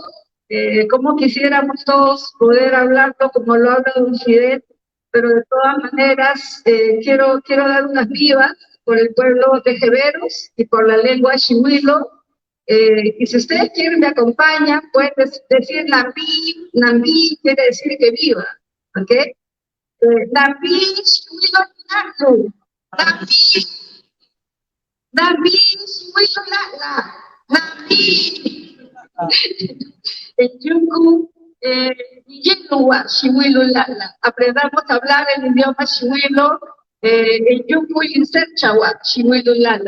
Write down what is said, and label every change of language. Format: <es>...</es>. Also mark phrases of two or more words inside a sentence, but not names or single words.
<es>Como quisiéramos todos poder hablarlo como lo habla don Fidel, pero de todas maneras quiero dar unas vivas por el pueblo de Quevedos y por la lengua Shihuilo. Y si ustedes quieren, me acompañan, pueden decir Nambi. Nambi quiere decir que viva,</es> <jeb>¿ok? Nambi Shihuilo Lala. Nambi Shihuilo Lala. Nambi. En Yuku, Yelua Shihuilo Lala.</jeb> <es>Aprendamos a hablar el idioma Shihuilo.</es> <jeb>En Yuku y Chawa Shihuilo Lala.</jeb>